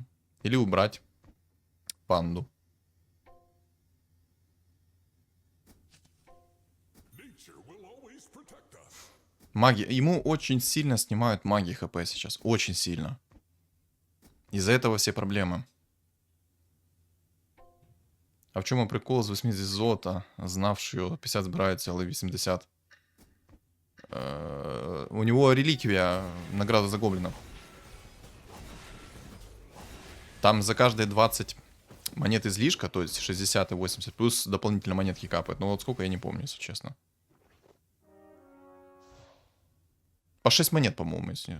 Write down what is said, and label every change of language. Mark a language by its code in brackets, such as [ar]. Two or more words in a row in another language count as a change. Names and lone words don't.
[ru] Или убрать панду. Маги. Ему очень сильно снимают маги хп сейчас. Очень сильно. Из-за этого все проблемы. А в чем прикол [uk] з 80 золота, знав, що 50 збирається, але 80. [ru] У него реликвия, награда за гоблинов. Там за каждые 20 монет излишка, то есть 60 и 80, плюс дополнительно монетки капают. Ну вот сколько, я не помню, если честно. По 6 монет, по-моему, если...